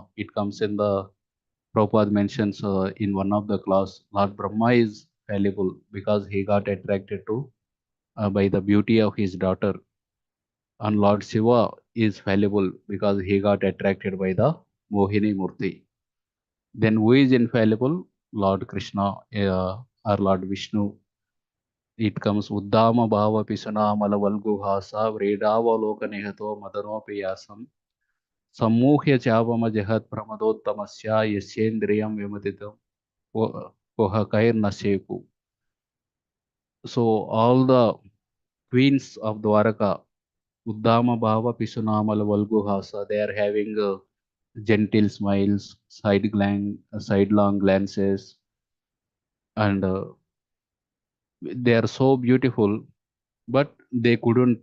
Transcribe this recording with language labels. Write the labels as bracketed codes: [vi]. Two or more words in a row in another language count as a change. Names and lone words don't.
[en] It comes in the Prabhupada mentions in one of the class, Lord Brahma is fallible because he got attracted to by the beauty of his daughter, and Lord Shiva is fallible because he got attracted by the [sa] मोहिनी मूर्ति. [en] Then who is infallible? Lord Krishna or Lord Vishnu. It comes [sa] उद्दाम भाव पिशुना मलवल्गुहास व्रीडावलोक निहतो मदनोऽपि सम्मुह्य चापम् अजहात् प्रमदोत्तमस्य यस्येन्द्रियं विमथितुं कुहकैर् न शेकुः. [en] So all the queens of Dwaraka, [sa] उद्दाम भाव पिशुनामल वल्गुहास, [en] they are having gentle smiles, sidelong glances, and they are so beautiful, but they couldn't.